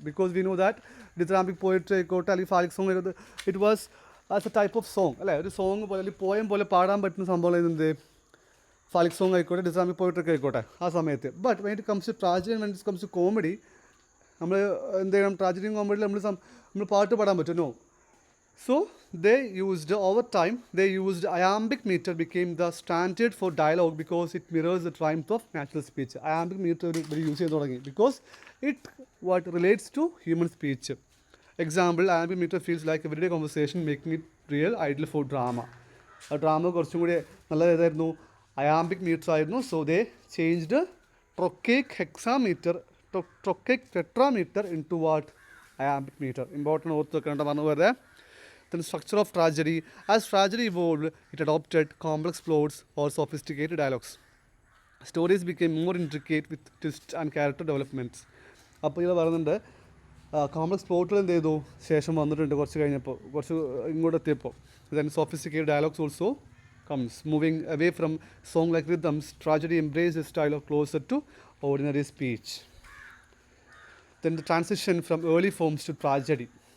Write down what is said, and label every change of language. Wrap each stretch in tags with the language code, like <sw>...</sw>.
<en>because we know that dithyrambic poetry ആയിക്കോട്ടെ അല്ലെങ്കിൽ phallic song ആയിരുന്നു, it was as a type of song</en> <ml>അല്ലേ, ഒരു സോങ് പോലെ അല്ലെങ്കിൽ പോയം പോലെ പാടാൻ പറ്റുന്ന സംഭവം എന്ത്? ഫാലിക് സോങ് ആയിക്കോട്ടെ, ഡിത്രാമിക് പോയട്രി ഒക്കെ ആയിക്കോട്ടെ ആ സമയത്ത്.</ml> <en>but when it comes to tragedy, when it comes to comedy,</en> <ml>നമ്മൾ എന്ത് ചെയ്യണം? ട്രാജഡിയും കോമഡിയിൽ നമ്മൾ പാട്ട് പാടാൻ പറ്റും.</ml> <en>No. So they used, over time, they used iambic meter became the standard for dialogue because it mirrors the triumph of natural speech. Iambic meter use</en> <ml>ചെയ്തു തുടങ്ങി</ml> <en>because it what relates to human speech. Example, iambic meter feels like everyday conversation, making it real ideal for drama.</en> <ml>ആ drama കുറച്ചും കൂടി നല്ല ഇതായിരുന്നു, iambic meter ആയിരുന്നു.</ml> <en>So they changed trochaic hexameter, trochaic tetrameter into what? Iambic meter. Important</en> <ml>ഓർത്ത് വെക്കേണ്ട പറഞ്ഞു വരുന്നത്.</ml> <en>Then structure of tragedy. As tragedy evolved, it adopted complex plots or sophisticated dialogues. Stories became more intricate with twists and character developments.</en> <ml>അപ്പോൾ ഇത് പറയുന്നുണ്ട് complex പ്ലോട്ടുകൾ എന്ത് ചെയ്തു ശേഷം വന്നിട്ടുണ്ട് കുറച്ച് കഴിഞ്ഞപ്പോൾ കുറച്ച് ഇങ്ങോട്ട് എത്തിയപ്പോൾ.</ml> <en>Then sophisticated dialogues also comes. Moving away from song-like rhythms, tragedy embraced a style of closer to ordinary speech. Then the transition from early forms to tragedy.</en>